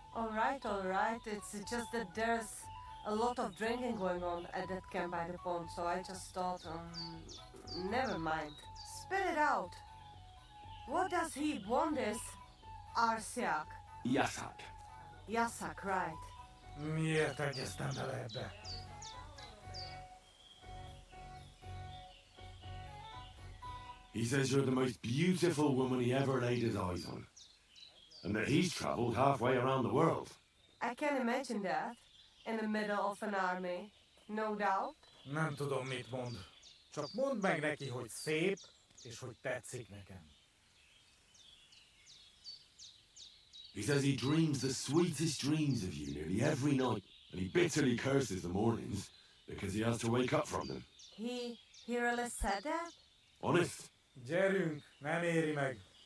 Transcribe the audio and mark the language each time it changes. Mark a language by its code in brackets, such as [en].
[en] All right. It's just that there's a lot of drinking going on at that camp by the pond, so I just thought, never mind. Spit it out. What does he want this Arsiak? Yasak. Yasak, right. [hu] Miért egyeztem bele ebbe? [en] He says you're the most beautiful woman he ever laid his eyes on. And that he's traveled halfway around the world. I can imagine that. In the middle of an army. No doubt. [hu] Nem tudom, mit mond. Csak mondd meg neki, hogy szép, és hogy tetszik nekem. [en] He says he dreams the sweetest dreams of you nearly every night, and he bitterly curses the mornings because he has to wake up from them. He really said that? Honest? [hu] Gyerünk, nem éri meg.